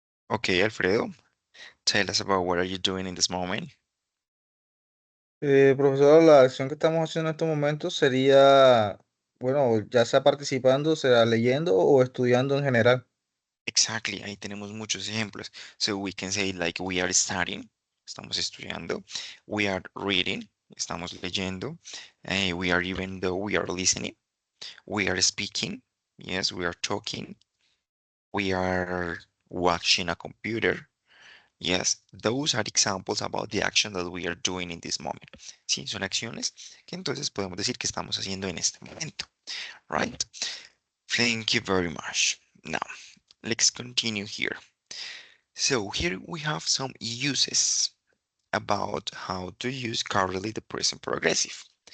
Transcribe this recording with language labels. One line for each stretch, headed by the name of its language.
English: Okay, Alfredo, tell us about what are you doing in this moment?
Spanish: Profesor, la acción que estamos haciendo en estos momentos sería, bueno, ya sea participando, sea leyendo o estudiando en general.
English: Exactly,
Spanish: ahí tenemos muchos ejemplos.
English: So we can say like we are studying,
Spanish: estamos estudiando.
English: We are reading,
Spanish: estamos leyendo.
English: We are even though we are listening. We are speaking, yes, we are talking. We are watching a computer. Yes, those are examples about the action that we are doing in this moment.
Spanish: Sí, son acciones que entonces podemos decir que estamos haciendo en este momento, right?
English: Thank you very much. Now, let's continue here. So here we have some uses about how to use currently the present progressive.